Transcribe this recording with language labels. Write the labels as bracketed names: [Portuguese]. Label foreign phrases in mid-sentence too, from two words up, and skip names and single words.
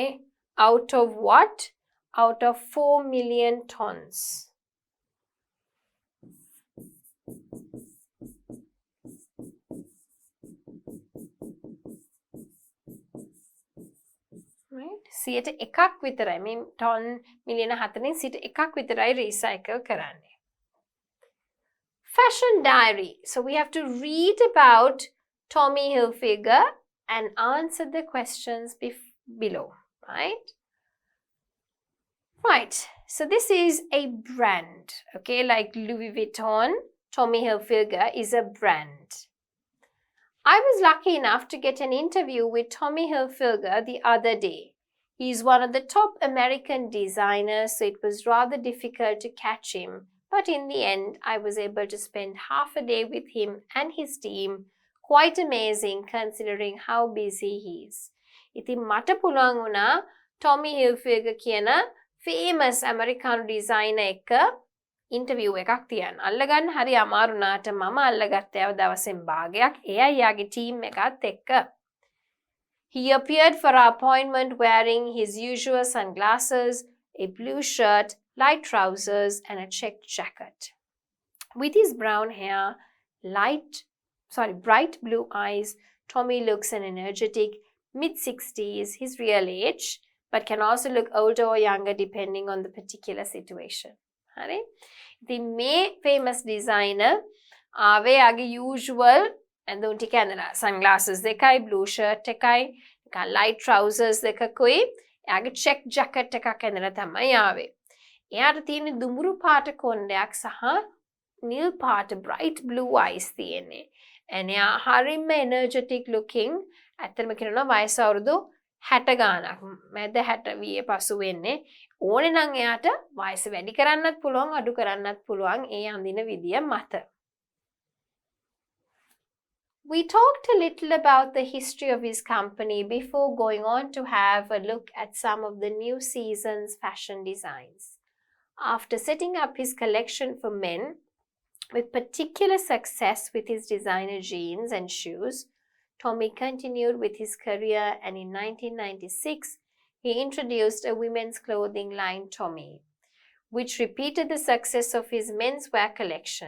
[English] Out of what? Out of 4 million tons. Right? [Sinhala] 100ක් විතරයි. මේ ටොන් මිලියන 4න් 100ක් විතරයි recycle කරන්නේ. [English] Fashion diary. So we have to read about Tommy Hilfiger and answer the questions below, right? Right, so this is a brand, okay, like Louis Vuitton. Tommy Hilfiger is a brand. I was lucky enough to get an interview with Tommy Hilfiger the other day. He's one of the top American designers, so it was rather difficult to catch him. But in the end, I was able to spend half a day with him and his team. Quite amazing considering how busy he is. [Sinhala] ඉතින් මට පුළුවන් වුණා Tommy Hilfiger කියන [English] famous American designer [Sinhala] එක interview එකක් තියන්න. අල්ලගන්න හරි අමාරු නාට මම අල්ලගත්තේ දවසෙන් භාගයක් එයයි යාගේ team එකත් එක්ක. [English] He appeared for our appointment wearing his usual sunglasses, a blue shirt, light trousers, and a checked jacket. With his brown hair, bright blue eyes, Tommy looks an energetic mid-60s, his real age, but can also look older or younger depending on the particular situation. Right? The famous designer [Sinhala] ආවේ යාගේ usual ඇඳුම් ටික ඇඳලා sunglasses දෙකයි, [English] blue shirt [Sinhala] එකයි, නිකන් [English] light trousers [Sinhala] දෙකකුයි, යාගේ [English] check jacket [Sinhala] එකක් ඇඳලා තමයි ආවේ. එයාට තියෙන දුඹුරු පාට කොණ්ඩයක් සහ nil පාට [English] bright blue eyes [Sinhala] තියෙන්නේ. and එයා හරිම [English] energetic looking. [Sinhala] ඇත්තටම කියනවා වයස අවුරුදු 60 ගාණක්. මැද 60 වියේ පසු වෙන්නේ. ඕනේ නම් එයාට වයස වැඩි කරන්නත් පුළුවන් අඩු කරන්නත් පුළුවන් ඒ අඳින විදිය මත. [English] We talked a little about the history of his company before going on to have a look at some of the new season's fashion designs. After setting up his collection for men with particular success with his designer jeans and shoes, Tommy continued with his career, and in 1996, he introduced a women's clothing line, Tommy, which repeated the success of his menswear collection.